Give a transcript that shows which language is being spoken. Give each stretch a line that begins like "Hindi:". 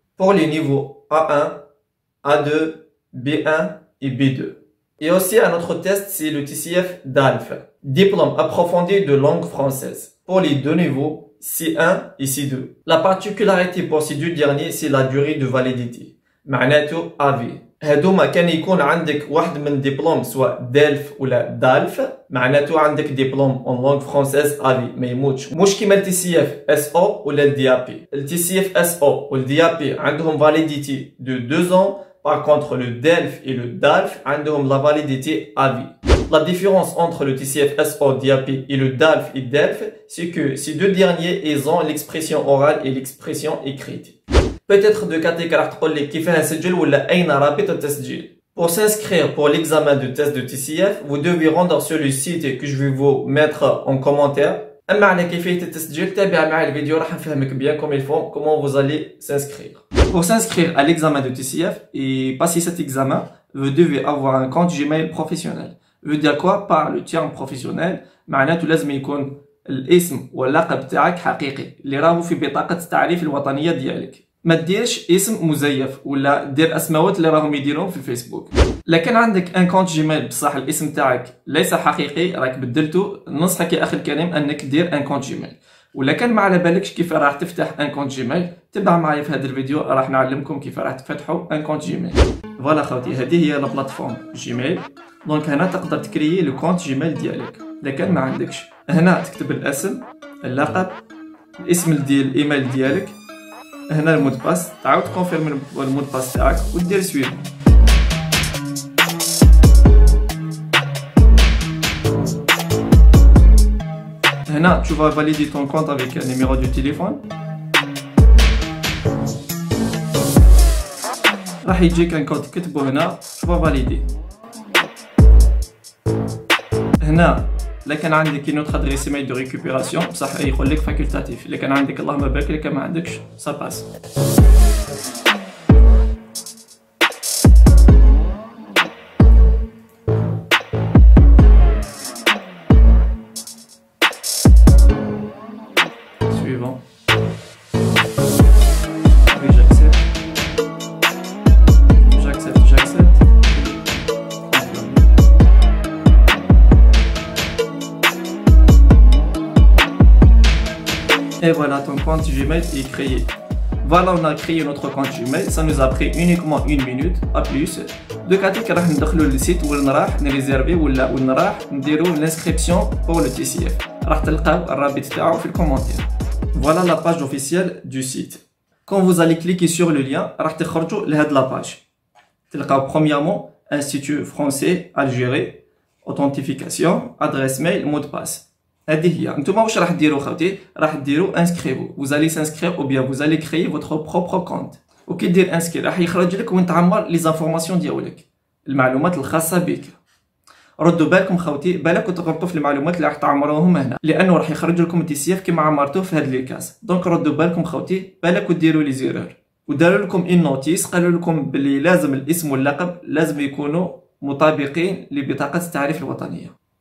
French: Pour les niveaux A1, A2, B1 et B2. Et aussi un autre test, c'est le TCF DALF, diplôme approfondi de langue française. Pour les 2 niveaux, C1 et C2. La particularité pour ces 2 derniers, c'est la durée de validité.
Arabic: معناته AV. هادوما كان يكون عندك واحد من دبلوم سواء دالف ولا دالف معناته عندك دبلوم اون لونغ فرونسيز افي ما يموتش مش كيما التي سي اف اس او ولا الدي ا بي التي سي اف اس او والدي ا بي عندهم فاليديتي دو 2 ans.
French: Par contre le DELF et le DALF
Arabic: عندهم
French: la validité à vie. La différence entre le TCF SO DAP et le DALF et DELF c'est que ces 2 derniers ils ont l'expression orale et l'expression écrite. Peut-être de
Arabic: كاتيك راح تقول لي كيفاه نسجل ولا أين رابط التسجيل.
French: Pour s'inscrire pour l'examen de test de TCF, vous devez rendre sur le site que je vais vous mettre en commentaire.
Arabic: أما على كيفية التسجيل تابع معي الفيديو راح نفهمك
French: bien comme il faut comment vous allez s'inscrire. Pour s'inscrire à l'examen de TCF et passer cet examen, vous devez avoir un compte Gmail professionnel. Veut dire quoi par le terme professionnel؟
Arabic: معناته لازم يكون الاسم واللقب تاعك حقيقي اللي راهو في بطاقة التعريف الوطنية ديالك. ما ديرش اسم مزيف ولا دير اسماوات اللي راهم يديرون في الفيسبوك. لكن عندك ان كونت جيميل بصح الاسم تاعك ليس حقيقي راك بدلته، ننصحك يا اخي الكريم انك دير ان كونت جيميل. ولا كان ما على بالكش كيف راح تفتح ان كونت جيميل تبع معايا في هذا الفيديو راح نعلمكم كيف راح تفتحوا ان كونت جيميل. فوالا خوتي هذه هي البلاتفورم جيميل. دونك هنا تقدر تكريي لو كونت جيميل ديالك. لكن ما عندكش هنا تكتب الاسم اللقب الاسم ديال الايميل ديالك هنا المود باس تعاود تكونفيرمي المود باس تاعك ودير سويف. هنا
French: tu vas valider ton compte avec un numéro de téléphone.
Arabic: راح يجيك ان كود تكتبه هنا
French: tu vas valider.
Arabic: هنا لكن عندك
French: une autre adresse email de récupération
Arabic: بصح يقول لك فاكولتاتيف. لكن عندك اللهم بارك لك ما عندكش
French: ça passe. Suivant. Oui, j'accepte. J'accepte. Et voilà, ton compte Gmail est créé. Voilà, on a créé notre compte Gmail. Ça nous a pris uniquement 1 minute, à plus.
Arabic: De كاتيك راح ندخلوا للسيت وين راح نريزيرفي ولا وين راح نديروا
French: l'inscription pour le TCF.
Arabic: راح تلقاو الرابط تاعو في الكومنتير.
French: Voilà la page officielle du site. Quand vous allez cliquer sur le lien,
Arabic: راح تخرجوا لهاد
French: la page.
Arabic: تلقاو
French: premièrement Institut français Algérie, authentification, adresse mail, mot de passe.
Arabic: هذه هي. نتوما واش راح ديروا خوتي؟ راح ديروا
French: inscrivez. Vous allez s'inscrire ou bien vous allez créer votre propre compte.
Arabic: وكي دير inscrire راح يخرج لك وين تعمر لي زانفورماسيون ديالك، المعلومات الخاصة بك. ردوا بالكم خوتي، بالك تغلطوا في المعلومات اللي راح تعمروهم هنا، لانه راح يخرج لكم التي كيما عمرتوه في هاد لي كاس. دونك ردوا بالكم خوتي، بالك ديروا لي زيرور. وداروا لكم ان نوتيس قالوا لكم بلي لازم الاسم واللقب لازم يكونوا مطابقين لبطاقة التعريف الوطنية.